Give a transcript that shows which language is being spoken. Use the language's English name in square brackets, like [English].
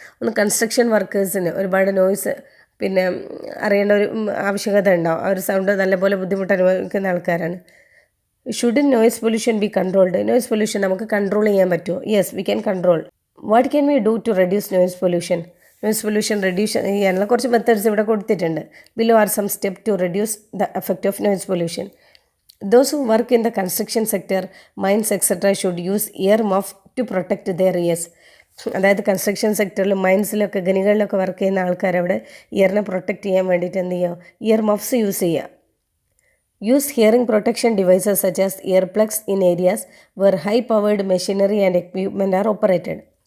[Malayalam] ഒന്ന് കൺസ്ട്രക്ഷൻ വർക്കേഴ്സിന് ഒരുപാട് നോയ്സ് പിന്നെ അറിയേണ്ട ഒരു ആവശ്യകത ഉണ്ടാവും, അവർ സൗണ്ട് നല്ലപോലെ ബുദ്ധിമുട്ട് അനുഭവിക്കുന്ന ആൾക്കാരാണ്. [English] should noise pollution be controlled, [Malayalam] noise pollution നമുക്ക് കൺട്രോൾ ചെയ്യാൻ പറ്റുമോ? [English] Yes, we can control. What can we do to reduce noise pollution, [Malayalam] noise pollution reduce ചെയ്യാനുള്ള കുറച്ച് മെത്തേഡ്സ് ഇവിടെ കൊടുത്തിട്ടുണ്ട്. [English] Below are some step to reduce the effect of noise pollution. Those who work in the construction sector, mines etc. should use ear muff to protect their ears. [Malayalam] അതായത് construction സെക്ടറിലും മൈൻസിലൊക്കെ ഖനികളിലൊക്കെ work ചെയ്യുന്ന ആൾക്കാരവിടെ ഇയറിനെ protect ചെയ്യാൻ വേണ്ടിയിട്ട് എന്ത് ചെയ്യുക, year മഫ്സ് use ചെയ്യുക. [English] Use hearing protection devices such as ear plugs in areas where high powered machinery and equipment are operated.